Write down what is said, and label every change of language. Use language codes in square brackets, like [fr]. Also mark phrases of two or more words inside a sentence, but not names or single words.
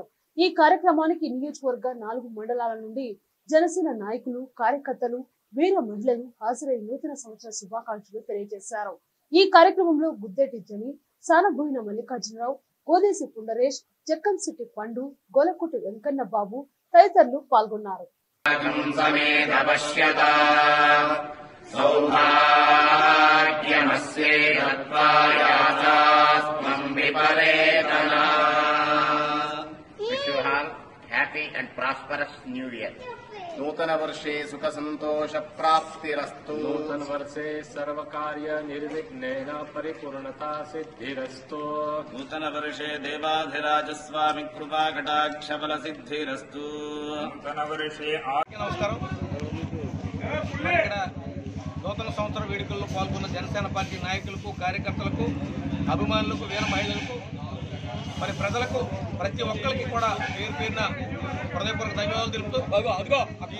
[te] ఈ కార్యక్రమానికి నియోజకవర్గ 4 మండలాల నుండి జనసేన నాయకులు, కార్యకర్తలు, వీర మహిళలు హాజరై నూతన సంవత్సర శుభాకాంక్షలు తెలియజేశారు. ఈ కార్యక్రమంలో గుద్దేటి జని, సానబోయిన మల్లికార్జునరావు, కోదేసి పుండరేష్, జక్కంశెట్టి పండు, గోలకోటి వెంకన్న బాబు తదితరులు పాల్గొన్నారు. [en] Happy and prosperous New Year. [sa] नूतन वर्षे सुख संतोष प्राप्तिरस्तु. नूतन वर्षे सर्व कार्य निर्विघ्नेन परिपूर्णता सिद्धिरस्तु. नूतन वर्षे देवाधिराज स्वामी कृपा कटाक्ष बल सिद्धिरस्तु. नूतन वर्षे [te] నమస్కారం. ఇక్కడ నూతన సంవత్సర వేడుకల్లో పాల్గొన్న జనసేన పార్టీ నాయకులకు, కార్యకర్తలకు, అభిమానులకు, వీర మహిళలకు, మరి ప్రజలకు, ప్రతి ఒక్కరికి కూడా పేరు పేరున హృదయపూర్వక ధన్యవాదాలు తెలుపుతూ ఈ